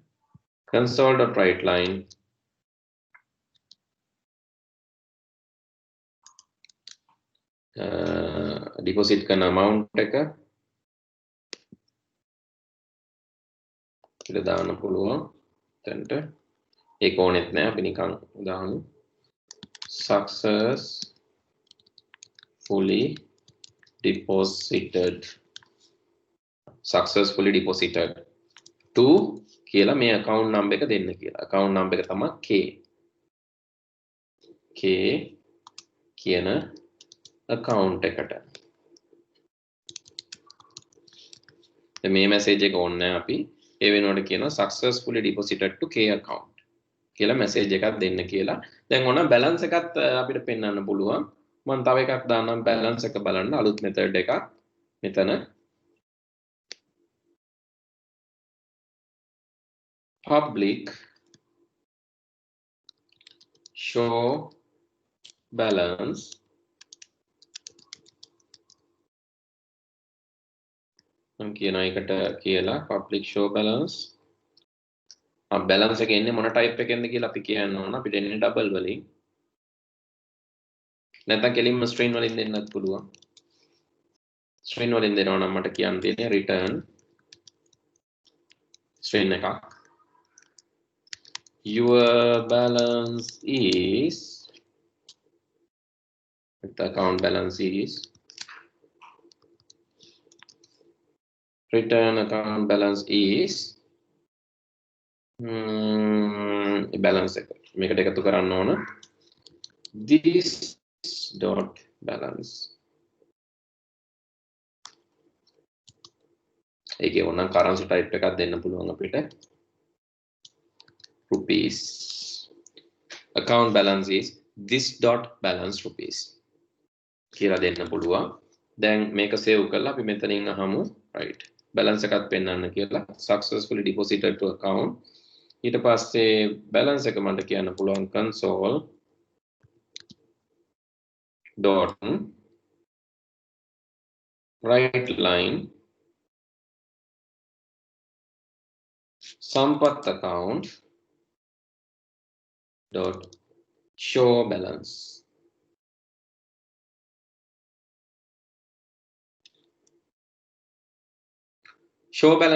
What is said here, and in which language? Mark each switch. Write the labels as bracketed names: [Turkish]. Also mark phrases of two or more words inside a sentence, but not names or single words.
[English] console.writeline deposit [Sinhala] කරන amount එක කියලා දාන්න පුළුවන්. එතනට ඒක ඕනෙත් නෑ අපි නිකන් දාමු [English] successfully deposited to [Sinhala] කියලා මේ [English] account number [Sinhala] එක දෙන්න කියලා. [English] account number [Sinhala] එක තමයි K කියන account එකට. දැන් මේ message එක ඕනේ නැහැ අපි. ඒ වෙනුවට කියනවා [English] successfully deposited to K account [Sinhala] කියලා message එකක් දෙන්න කියලා. දැන් ඕන balance එකත් අපිට පෙන්වන්න පුළුවන්. මම තව එකක් දාන්නම් balance එක බලන්න අලුත් method එකක් මෙතන [English] public show balance [Sinhala] මම කියන එකට කියලා [English] public show balance [Sinhala] balance එක එන්නේ මොන type එකෙන්ද කියලා අපි කියන්න ඕන අපිට එන්නේ double වලින් නැත්නම් කෙලින්ම string වලින් දෙන්නත් පුළුවන් string වලින් දෙනවා නම් මට කියන්න තියෙන්නේ [English] return string [Sinhala] එකක් [English] your balance is the account balance is return account balance is [Sinhala] balance එක මේකට එකතු කරන්න ඕන [English] this dot balance [Sinhala] ඒකේ ඕනනම් [English] currency type [Sinhala] එකක් දෙන්න පුළුවන් අපිට [English] rupees account balance is this dot balance rupees [Sinhala] කියලා දෙන්න පුළුවන් දැන් මේක save කරලා අපි මෙතනින් අහමු [English] right balance [Sinhala] එකත් පෙන්වන්න කියලා [English] successfully deposited to account [Sinhala] ඊට පස්සේ balance එක මට කියන්න පුළුවන් [English] console dot right line sampath account dot show balance show balance